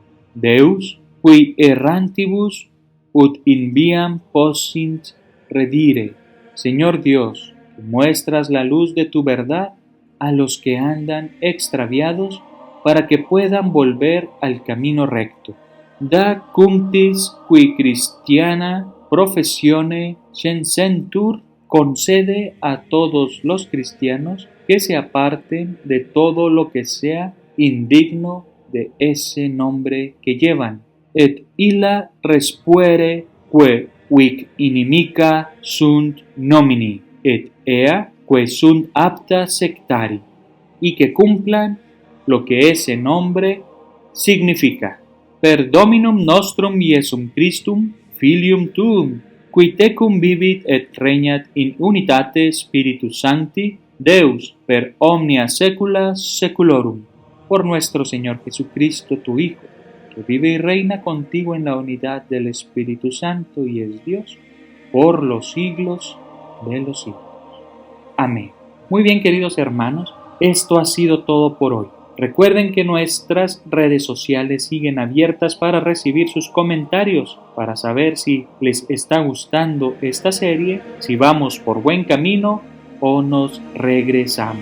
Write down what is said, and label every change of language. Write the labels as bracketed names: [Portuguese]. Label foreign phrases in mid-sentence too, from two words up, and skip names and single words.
[Latin] Deus, qui errantibus ut in viam possint redire. [Spanish] Señor Dios, que muestras la luz de tu verdad a los que andan extraviados para que puedan volver al camino recto. [Latin] Da cunctis qui Christiana professione censentur, [Spanish] concede a todos los cristianos que se aparten de todo lo que sea indigno de ese nombre que llevan, [Latin] et illa respuere que vic inimica sunt nomini, et ea que sunt apta sectari, [Spanish] y que cumplan lo que ese nombre significa. [Latin] Per Dominum nostrum Iesum Christum, Filium tuum, qui tecum vivit et regnat in unitate Spiritus Sancti, Deus, per omnia saecula saeculorum. [Spanish] Por nuestro Señor Jesucristo, tu Hijo, que vive y reina contigo en la unidad del Espíritu Santo y es Dios, por los siglos de los siglos. Amén. Muy bien, queridos hermanos, esto ha sido todo por hoy. Recuerden que nuestras redes sociales siguen abiertas para recibir sus comentarios, para saber si les está gustando esta serie, si vamos por buen camino o nos regresamos.